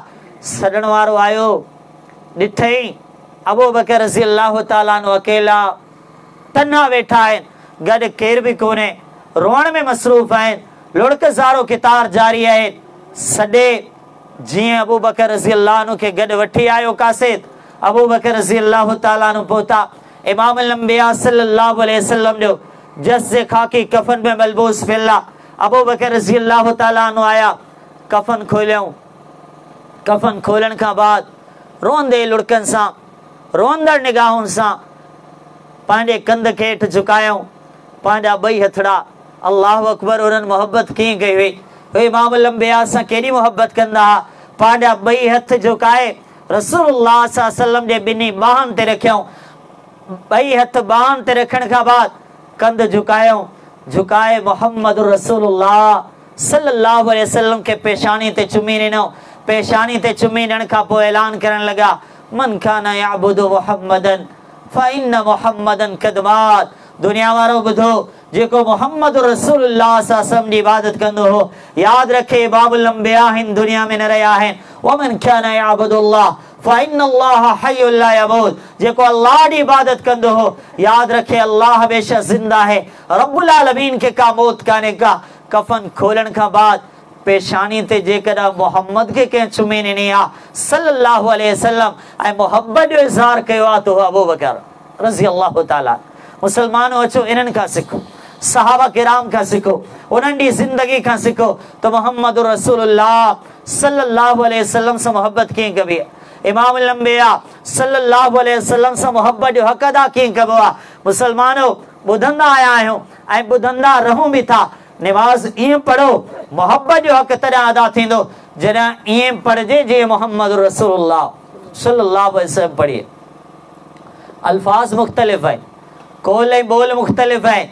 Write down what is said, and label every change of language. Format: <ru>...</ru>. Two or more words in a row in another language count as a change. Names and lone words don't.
<sd>सॾण वारो आयो, ॾिठई अबू बकर</sd> <ar>رضي الله تعالى عنه</ar> <sd>अकेला तन्हा वेठा आहिनि, गॾु केर बि कोन्हे, रोअण में मसरूफ़ आहिनि, लुढ़क ज़ारो कितार जारी आहे। सॾे जीअं अबू बकर</sd> <ar>رضي الله عنه</ar> <sd>खे गॾु वठी आयो कासिद, अबू बकर</sd> <ar>رضي الله تعالى عنه</ar> <sd>पहुता। इमाम अल-अंबिया</sd> <ar>صلى الله عليه وسلم</ar> <sd>जो जस जे खाकी कफन में मलबूस फिरला। अबू बकर</sd> <ar>رضي الله تعالى عنه</ar> <sd>आया, कफन खोलियऊं, कफन खोलण खां बाद रोंदे लुड़कन सां रोंदड़ निगाहुनि सां पंहिंजे कंध खे हेठि झुकायूं, पंहिंजा ॿई हथड़ा</sd> <ar>الله أكبر.</ar> <sd>उन्हनि मोहब्बत कीअं कई हुई, उहे इमाम अल-अंबिया सां केॾी मोहब्बत कंदा हुआ। पंहिंजा ॿई हथ झुकाए रसूलुल्लाह</sd> <ar>صلى الله عليه وسلم</ar> <sd>जे ॿिन्ही ॿाहनि ते रखियऊं। ॿई हथ ॿाहनि ते रखण खां बाद कंध झुकायूं, झुकाए मोहम्मद रसूलुल्लाह</sd> <ar>صلى الله عليه وسلم</ar> <sd>खे पेशानी ते चुमी ॾिनो। पेशानी ते चुमी ॾियण खां पोइ ऐलान करण लॻा,</sd> <ar>من كان يعبد محمدا فإن محمدا قد مات.</ar> <sd>दुनिया वारो ॿुधो, जेको मोहम्मद रसूलुल्लाह</sd> <ar>صلى الله عليه وسلم</ar> <sd>जी इबादत कंदो हो, यादि रखे इमामुल अंबिया हिन दुनिया में न रहिया आहिनि।</sd> <ar>ومن كان يعبد الله فإن الله حي لا يموت.</ar> <sd>जेको अल्लाह जी इबादत कंदो हो, यादि रखे अल्लाह हमेशा ज़िंदा है, रब्बुल आलमीन खे का मौत कान्हे का। कफन खोलण खां बाद पेशानी ते जेकॾहिं मोहम्मद खे कंहिं चुमी ॾिनी आहे</sd> <ar>صلى الله عليه وسلم</ar> <sd>ऐं मोहब्बत जो इज़हार कयो आहे, त अबू बकर</sd> <ar>رضي الله تعالى.</ar> <sd>मुसलमानो अचो इन्हनि खां सिखो, सहाबा किराम खां सिखो, उन्हनि जी ज़िंदगी खां सिखो त मोहम्मद रसूलुल्लाह</sd> <ar>صلى الله عليه وسلم</ar> <sd>सां मोहब्बत कीअं कबी आहे, इमाम अल-अंबिया</sd> <ar>صلى الله عليه وسلم</ar> <sd>सां मोहब्बत जो हक़ अदा कीअं कबो आहे। मुसलमानो ॿुधंदा आया आहियूं ऐं ॿुधंदा रहूं बि था। निमाज़ ईअं पढ़ो, मोहब्बत जो हक़ तॾहिं अदा थींदो जॾहिं ईअं पढ़जे जीअं मोहम्मद रसूलुल्लाह</sd> <ar>صلى الله عليه وسلم</ar> <sd>पढ़े। अल्फाज़ मुख़्तलिफ़ आहिनि, कोल ऐं बोल मुख़्तलिफ़ आहिनि।</sd>